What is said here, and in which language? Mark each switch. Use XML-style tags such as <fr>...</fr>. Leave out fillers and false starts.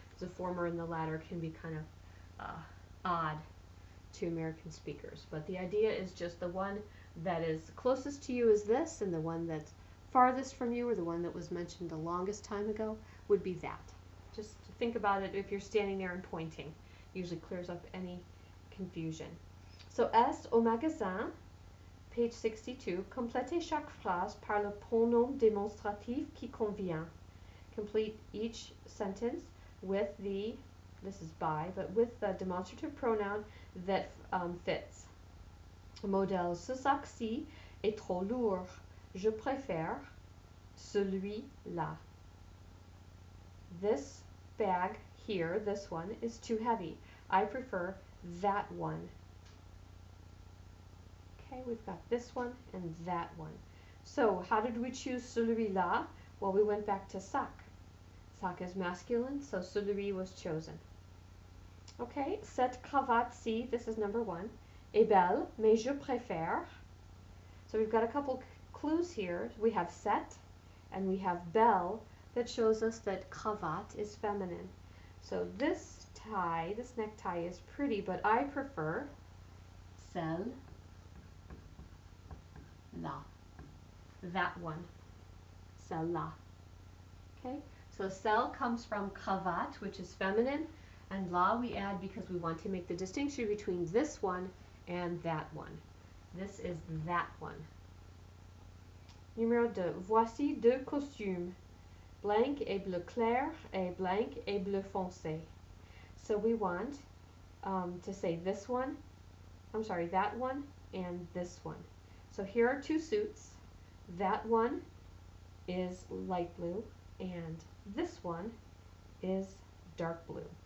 <en>The former and the latter can be kind of odd to American speakers, but the idea is just the one that is closest to you is this, and the one that's farthest from you, or the one that was mentioned the longest time ago, would be that. Just think about it if you're standing there and pointing. Usually clears up any confusion.</en> <fr>So, est au magasin, page 62, complétez chaque phrase par le pronom démonstratif qui convient.</fr> <en>Complete each sentence with the, this is by, but with the demonstrative pronoun that fits.</en> <fr>Modèle, ce sac-ci est trop lourd. Je préfère celui-là.</fr> <en>This bag here, this one, is too heavy. I prefer that one. Okay, we've got this one and that one. So, how did we choose celui-là? Well, we went back to sac. Sac is masculine, so celui was chosen.</en> <fr>Okay, cette cravate-ci,</fr> <en>this is number one,</en> <fr>est belle, mais je préfère.</fr> <en>So we've got a couple clues here. We have cette and we have belle that shows us that cravate is feminine. So this tie, this necktie is pretty, but I prefer celle-là. That one. Celle-là. Okay? So celle comes from cravate, which is feminine, and la we add because we want to make the distinction between this one and that one. This is that one. Numéro 2.</en> <fr>Voici deux costumes. Blanc et bleu clair et blanc et bleu foncé.</fr> <en>So we want to say this one, that one and this one. So here are two suits. That one is light blue and this one is dark blue.</en>